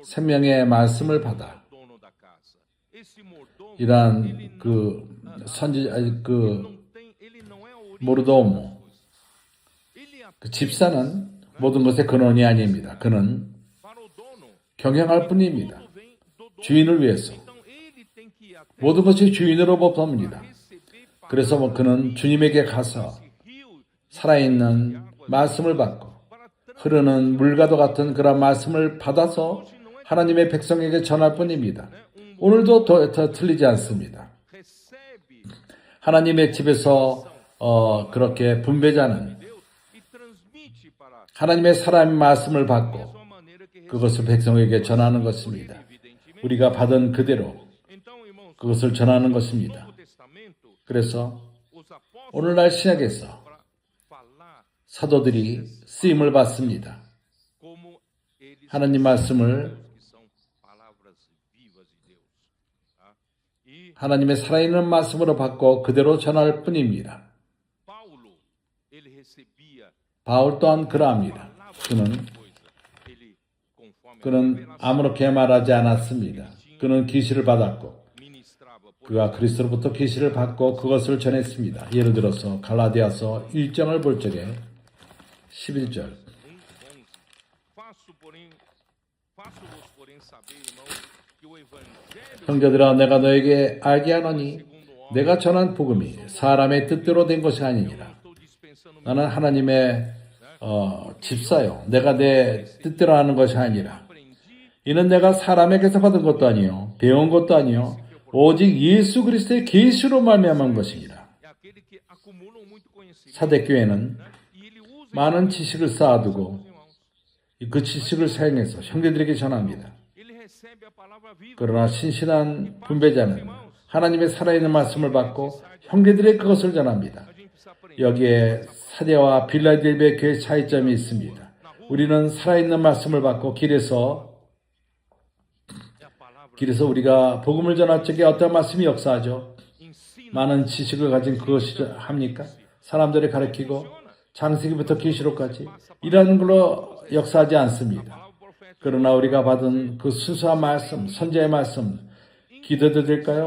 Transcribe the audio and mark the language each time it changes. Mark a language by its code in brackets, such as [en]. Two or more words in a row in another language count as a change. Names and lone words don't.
[ko] 생명의 말씀을 받아 [pt] é o dono da casa. Esse mordomo [ko] 이러한 그 선지 그 [pt] não tem, ele não é a origem 모르도모 das coisas. Ele é [ko] 그 집사는 모든 것의 근원이 아닙니다. 그는 [pt] para o dono. [ko] 경영할 뿐입니다. [pt] Tudo vem do dono. [ko] 주인을 위해서 [pt] Então ele tem que ir até [ko] 모든 것이 주인으로부터입니다. [pt] receber [ko] 그래서 뭐 그는 주님에게 가서 [pt] rio [ko] 살아있는 말씀을 받고 흐르는 물과도 같은 그런 말씀을 받아서 하나님의 백성에게 전할 뿐입니다. 오늘도 더 틀리지 않습니다. [pt] recebe [ko] 하나님의 집에서 그렇게 분배자는 [pt] Deus e transmite para [ko] 하나님의 사람의 말씀을 [pt] a [ko] 받고 [pt] mesma maneira que recebe. [ko] 그것을 백성에게 전하는 것입니다. [pt] Evidentemente. [ko] 우리가 받은 그대로 [pt] Então, irmãos, [ko] 그것을 전하는 [pt] no [ko] 것입니다. [pt] Novo Testamento, [ko] 그래서 [pt] os apóstolos [ko] 오늘날 신약에서 [pt] para falar [ko] 사도들이 쓰임을 받습니다. [pt] como eles [ko] 하나님 말씀을 [pt] que são palavras vivas de Deus. Tá? E [ko] 하나님의 살아있는 말씀으로 받고 그대로 전할 뿐입니다. [pt] Paulo, ele recebia [ko] 바울 또한 그러합니다. 그는 [pt] coisa. Ele, conforme a [ko] 그는 [pt] revelação, [ko] 아무렇게 말하지 않았습니다. 그는 계시를 받았고 [pt] ministrava por [ko] 그가 그리스도로부터 계시를 받고 그것을 전했습니다. 예를 들어서 갈라디아서 1장을 볼 적에 11절 11. [pt] Faço-vos, porém, saber, irmãos, que o evangelho [ko] 형제들아 내가 너에게 알게 하노니 [pt] segundo o homem, [ko] 내가 전한 복음이 사람의 뜻대로 된 것이 아니니라. [pt] estou dispensando [ko] 나는 하나님의 집사요. 내가 내 뜻대로 하는 것이 아니라 [pt] aprendi [ko] 이는 내가 사람에게서 받은 것도 아니요 배운 것도 아니요 오직 예수 그리스도의 계시로 말미암은 것이니라. [pt] é aquele que acumulam muito conhecimento, [ko] 사대교회는 [pt] e ele usa [ko] 많은 지식을 쌓아두고 [pt] irmãos. [ko] 그 지식을 사용해서 형제들에게 전합니다. [pt] Ele recebe a palavra viva. [ko] 그러나 신실한 분배자는 하나님의 살아있는 말씀을 받고 형제들의 그것을 전합니다. [pt] A gente precisa aprender. [ko] 여기에 사대와 빌라델비아 교회의 차이점이 있습니다. 우리는 살아있는 말씀을 받고 길에서 [pt] É a palavra [ko] 우리가 복음을 전할 적에 어떤 말씀이 역사하죠? [pt] ensina. [ko] 많은 지식을 가진 그것이 합니까? 사람들을 가르치고 창세기부터 계시록까지 이런 걸로 역사하지 않습니다. [pt] Palavra profética. [ko] 그러나 우리가 받은 그 순수한 말씀, 선지자의 말씀 기도도 될까요?